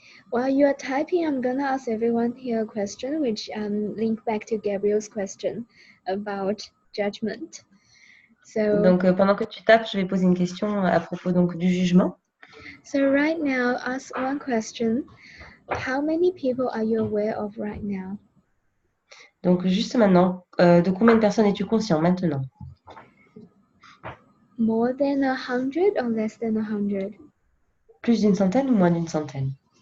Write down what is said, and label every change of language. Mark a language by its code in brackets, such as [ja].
[en] While you are typing, I'm gonna ask everyone here a question, which link back to Gabriel's question about judgment. So, [fr] Donc, pendant que tu tapes, je vais poser une question à propos donc, du jugement. [en] so right now, ask one question. How many people are you aware of right now? [fr] Donc, juste maintenant, de combien de personnes es-tu conscient maintenant? [en] More than 100 or less than 100? [fr] Plus d'une centaine ou moins d'une centaine?